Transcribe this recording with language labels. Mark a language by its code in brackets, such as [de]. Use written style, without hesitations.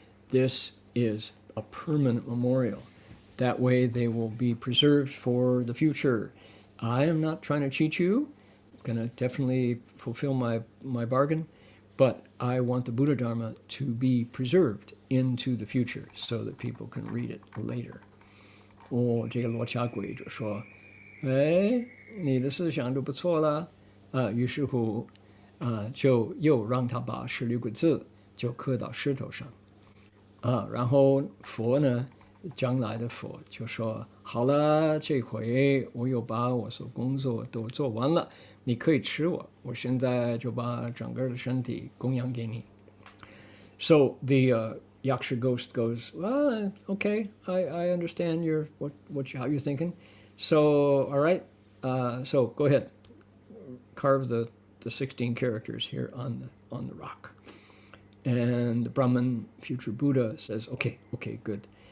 [en] This is a permanent memorial. That way they will be preserved for the future. I am not trying to cheat you. I'm going to definitely fulfill my bargain, but I want the Buddha Dharma to be preserved into the future so that people can read it later. [zh] 这个罗刹鬼就说，你的思想就不错了，于是乎，就又让他把16个字就刻到石头上，然后佛呢，将来的佛就说，好了，这回我又把我所工作都做完了，你可以吃我，我现在就把整个的身体供养给你。 [en] So the Yaksha ghost goes, well, okay, I understand how you're thinking. So, all right, so go ahead, carve the the 16 characters here on the rock. And the Brahman, future Buddha, says, okay, good.